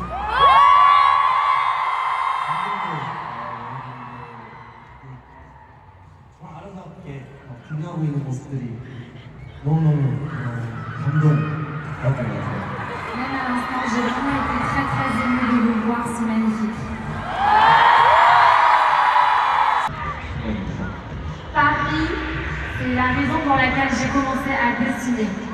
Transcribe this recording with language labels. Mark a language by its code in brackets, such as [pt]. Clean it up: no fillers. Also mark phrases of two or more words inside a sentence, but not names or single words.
[ko] 아름답게 빛나고 있는 모습들이 너무너무 감동받았던 것 같아요. [fr] Même à l'instant, j'ai vraiment été très très émue de vous voir si magnifique. Paris, c'est la maison pour laquelle j'ai commencé à dessiner.